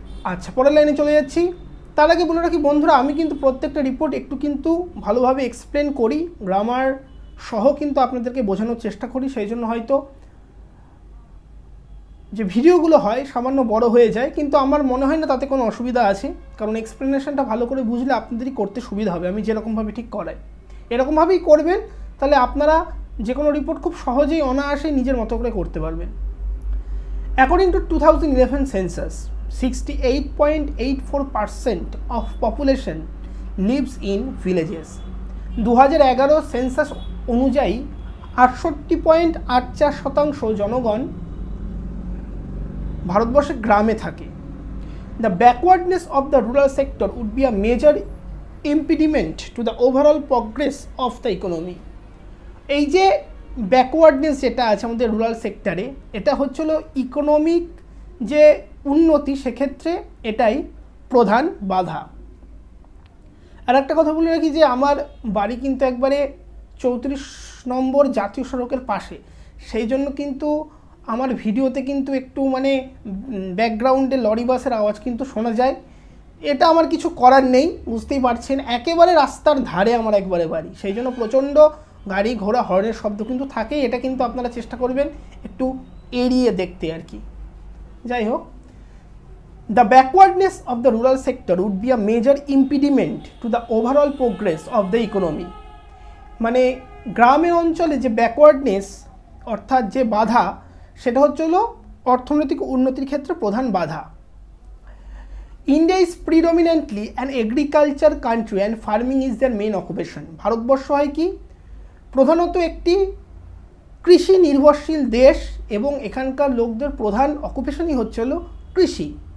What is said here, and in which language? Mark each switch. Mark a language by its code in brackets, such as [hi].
[bn] আচ্ছা, পরের লাইনে চলে যাচ্ছি। তার আগে বলে রাখি বন্ধুরা, আমি কিন্তু প্রত্যেকটা রিপোর্ট একটু কিন্তু ভালোভাবে এক্সপ্লেন করি, গ্রামার সহ কিন্তু আপনাদেরকে বোঝানোর চেষ্টা করি, সেই জন্য হয়তো যে ভিডিওগুলো হয় সামান্য বড় হয়ে যায়, কিন্তু আমার মনে হয় না তাতে কোনো অসুবিধা আছে, কারণ এক্সপ্লেনেশনটা ভালো করে বুঝলে আপনাদেরই করতে সুবিধা হবে। আমি যেরকমভাবে ঠিক করাই এরকমভাবেই করবেন, তাহলে আপনারা যে কোনো রিপোর্ট খুব সহজেই অনায়াসে নিজের মতো করে করতে পারবেন। [en] According to 2011 census, 68.84% of population lives in villages. [bn] 2011 census অনুযায়ী 68.84% জনগণ ভারতবর্ষের গ্রামে থাকে। [en] The backwardness of the rural sector would be a major impediment to the overall progress of the economy. [bn] এই যে ব্যাকওয়ার্ডনেস যেটা আছে আমাদের রুরাল সেক্টরে, এটা হচ্ছিল ইকোনমিক যে উন্নতি, সেক্ষেত্রে এটাই প্রধান বাধা। আর একটা কথা বলে রাখি যে আমার বাড়ি কিন্তু একবারে 34 নম্বর জাতীয় সড়কের পাশে, সেই জন্য কিন্তু আমার ভিডিওতে কিন্তু একটু মানে ব্যাকগ্রাউন্ডে লরি বাসের আওয়াজ কিন্তু শোনা যায়। এটা আমার কিছু করার নেই, বুঝতেই পারছেন, একেবারে রাস্তার ধারে আমার একবারে বাড়ি, সেই জন্য প্রচণ্ড গাড়ি ঘোড়া হর্নের শব্দ কিন্তু থাকে। এটা কিন্তু আপনারা চেষ্টা করবেন একটু এড়িয়ে দেখতে আর কি। যাই হোক, [en] the backwardness of the rural sector would be a major impediment to the overall progress of the economy. [bn] মানে গ্রামে অঞ্চলে যে ব্যাকওয়ার্ডনেস অর্থাৎ যে বাধা, সেটা হচ্ছিল অর্থনৈতিক উন্নতির ক্ষেত্রে প্রধান বাধা। [en] India is predominantly an agriculture country and farming is their main occupation. [bn] Bharatvarsha হয় কি, প্রধানত একটি কৃষি নির্ভরশীল দেশ, এবং এখানকার লোকদের প্রধান অকুপেশনই হচ্ছিল কৃষি।